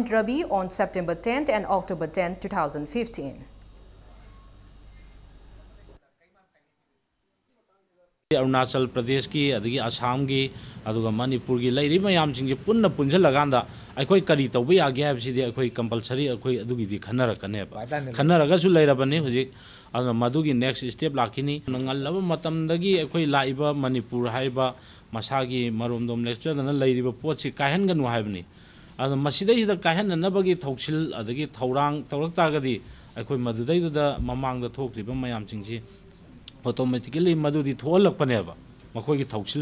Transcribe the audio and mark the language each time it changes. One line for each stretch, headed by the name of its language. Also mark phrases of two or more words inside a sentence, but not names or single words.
English: Ravi on September 10 and October 10, 2015.
Manipuri: Arunachal Pradesh ki adagi Assam ki aduga Manipur ki lairi mayam sing punna punjalaganda akhoi kari tawba yage habsidi akhoi compulsory akhoi adugi di khanarakane khanaraga su lairabani hojik aduna madugi
English: next step
Manipuri: lakini nangallaba matamdagi akhoi laiba Manipur haiba masagi maromdom lecture dana lairiba potsi kahenganu haibni aduna masidai da kahenanabagi thoksil adagi thaurang tawraktagadi akhoi madudai da mamangda thokriba mayam singsi automatically madudi thoalakpaneba makhoi gi thausil